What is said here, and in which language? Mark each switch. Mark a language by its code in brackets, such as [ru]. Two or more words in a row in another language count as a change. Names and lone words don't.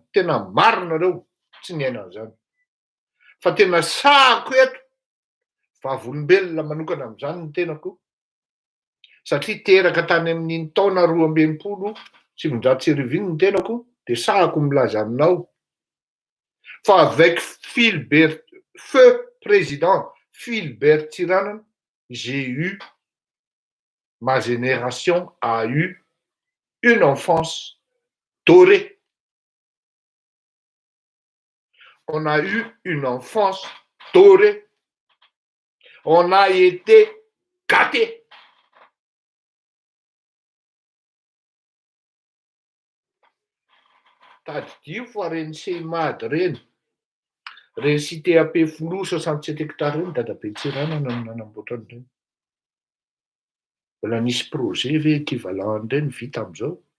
[mg] Tena maro nareo tsy niaina an'izany. Fa tena sahako eto vavolombelona manokana amin'izany ny tenako satria teraka tany amin'iny taona 2017 iny ny tenako dia sahako milaza aminao fa [fr] avec feu président [mg] Philbert Tsiranana, [fr] ma génération a eu une enfance dorée. On a eu une enfance dorée. On a été gâtés. [mg] Tadidio fa reny Semady reny cité AP Folo 67 hectares reny dadabe Tsiranana no nanamboatra an'ireny. Mbola nisy projet ve équivalent an'ireny vita amin'izao.